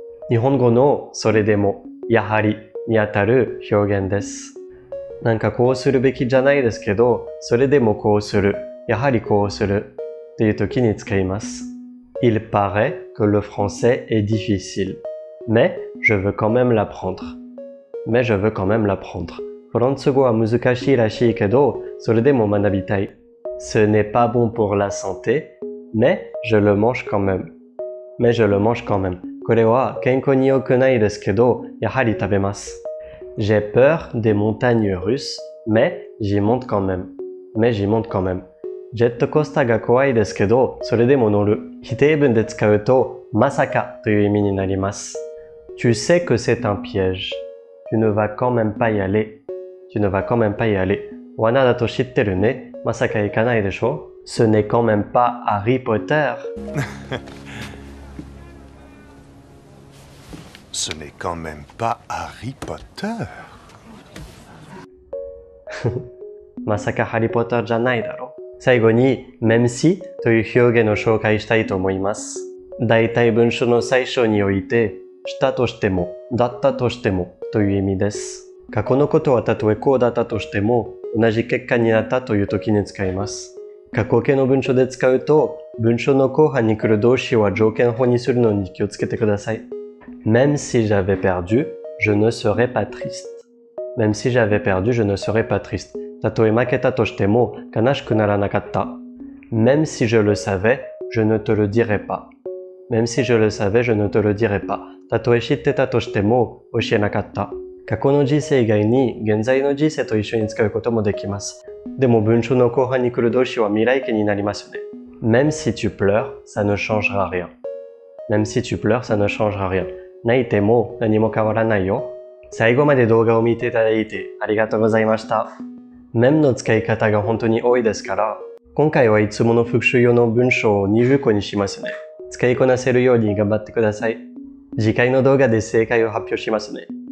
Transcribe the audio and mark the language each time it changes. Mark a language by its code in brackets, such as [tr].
[ja] 日本語のそれでも、やはりにあたる表現です。なんかこうするべきじゃないですけど、それでもこうする、やはりこうするっていう時に使います。 [fr] Il paraît que le français est difficile, mais je veux quand même l'apprendre. Mais je veux quand même l'apprendre. [ja] フランス語は難しいらしいけど、それでも学びたい。 [fr] Ce n'est pas bon pour la santé, mais je le mange quand même. Mais je le mange quand même. [ja] これは健康に良くないですけど、やはり食べます。 [fr] J'ai peur des montagnes russes, mais j'y monte quand même. Mais j'y monte quand même. [ja] ジェットコースターが怖いですけど、それでも乗る。否定文で使うと、まさかという意味になります。 [fr] Tu sais que c'est un piège. Tu ne vas quand même pas y aller. Tu ne vas quand même pas y aller. [ja] 罠だと知ってるね。まさか行かないでしょ。 [fr] Ce n'est quand même pas Harry Potter. Ce n'est quand même pas Harry Potter. [ja] まさかハリーポッターじゃないだろ。最後に、même si という表現を紹介したいと思います。大体文章の最初において、したとしても、だったとしてもという意味です。過去のことはたとえこうだったとしても、同じ結果になったという時に使います。過去形の文章で使うと、文章の後半に来る動詞は条件法にするのに気をつけてください。 [fr] Même si j'avais perdu, je ne serais pas triste. Même si j'avais perdu, je ne serais pas triste. [ja] たとえ負けたとしても悲しくならなかった。 [fr] Même si je le savais, je ne te le dirais pas. Même si je le savais, je ne te le dirais pas. [ja] たとえ知ってたとしても教えなかった。過去の時世以外に現在の時世と一緒に使うこともできます。でも文章の後半に来る動詞は未来形になりますよね。 [fr] Même si tu pleures, ça ne changera rien. Même si tu pleures, ça ne changera rien. [ja] 泣いても何も変わらないよ。最後まで動画を見ていただいてありがとうございました。 même の使い方が本当に多いですから、今回はいつもの復習用の文章を20個にしますね。使いこなせるように頑張ってください。次回の動画で正解を発表しますね。